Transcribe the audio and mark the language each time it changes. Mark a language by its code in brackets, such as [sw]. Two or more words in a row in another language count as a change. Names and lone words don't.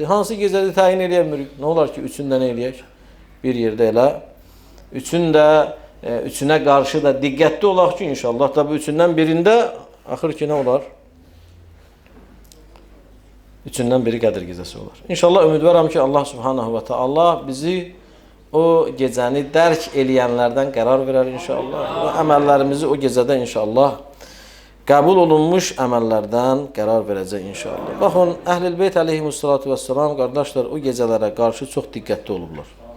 [az] Hansı gecədə təyin edə bilmirik? Nə olar ki, üçündə nə eləyək? Bir yerdə elə. Üçünə qarşı da diqqətli olaq ki, inşallah. Tabi üçündən birində axır ki, nə olar? Üçündən biri Qədir gecəsi olar. İnşallah ümidvaram ki, Allah [ar] سبحانه وتعالى [az] bizi o gecəni dərk eləyənlərdən qərar verər inşallah. Və əməllərimizi o gecədə inşallah qəbul olunmuş əməllərdən qərar verəcək inşallah. Baxın, Əhl-i Beyt [ar] عليهم الصلاة والسلام [az] qardaşlar o gecələrə qarşı çox diqqətli olublar.